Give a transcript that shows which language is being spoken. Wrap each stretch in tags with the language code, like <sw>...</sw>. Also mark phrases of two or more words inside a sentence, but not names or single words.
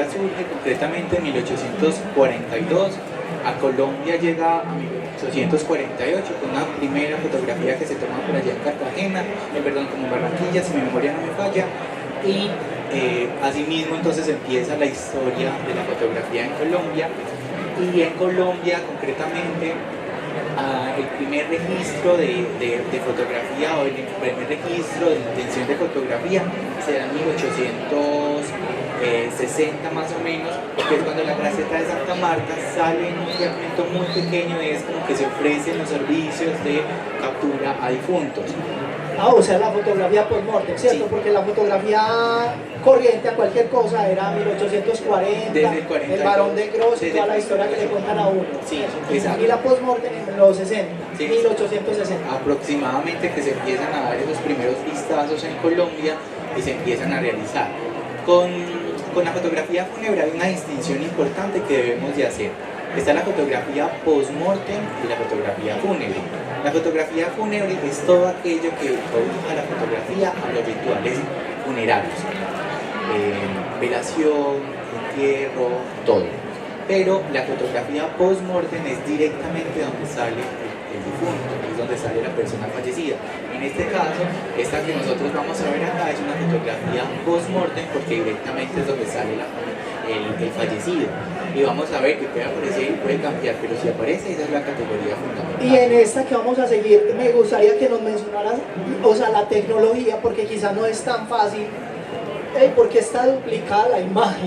<es>surge concretamente en 1842, a Colombia llega a 1848 con una primera fotografía que se toma por allá en Cartagena, como en Barranquilla, si mi memoria no me falla, y asimismo entonces empieza la historia de la fotografía en Colombia, y en Colombia concretamente el primer registro de fotografía o el primer registro de intención de fotografía se da en 1860 más o menos, que es cuando la Gaceta de Santa Marta sale en un fragmento muy pequeño, es como que se ofrecen los servicios de captura a difuntos. O sea, la fotografía post-mortem, ¿cierto? Sí. Porque la fotografía corriente a cualquier cosa era 1840, desde el 40, el Barón de Gros, toda la historia que le cuentan a uno. Sí, exacto. Y la post-mortem en los 60, sí, 1860. Aproximadamente, que se empiezan a dar esos primeros vistazos en Colombia y se empiezan a realizar. Con la fotografía fúnebre hay una distinción importante que debemos de hacer. Está la fotografía post-mortem y la fotografía fúnebre. La fotografía fúnebre es todo aquello que cobija la fotografía a los rituales funerarios. Velación, entierro, todo. Pero la fotografía post-mortem es directamente donde sale el difunto, es donde sale la persona fallecida. En este caso, esta que nosotros vamos a ver acá es una fotografía post-mortem porque directamente es donde sale el fallecido. Y vamos a ver que puede aparecer y puede cambiar, pero si aparece, esa es la categoría fundamental. Y en esta que vamos a seguir, me gustaría que nos mencionaras, o sea, la tecnología, porque quizás no es tan fácil. ¿Por qué está duplicada la imagen?</es>